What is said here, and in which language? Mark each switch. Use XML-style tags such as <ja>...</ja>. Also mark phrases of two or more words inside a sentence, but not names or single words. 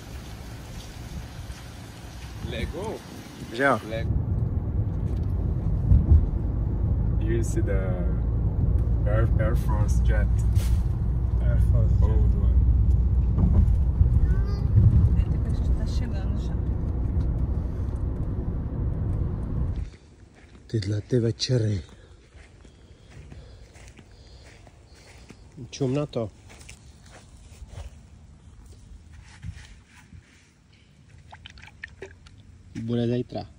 <cs>Lego. Že jo? Lego.</cs> <en>You see the Air Force jet. Air Force jet. Old one.</en> <pt>Tá chegando já.</pt> <cs>Tyhle ty večery. Čum na to. Bude zítra.</cs>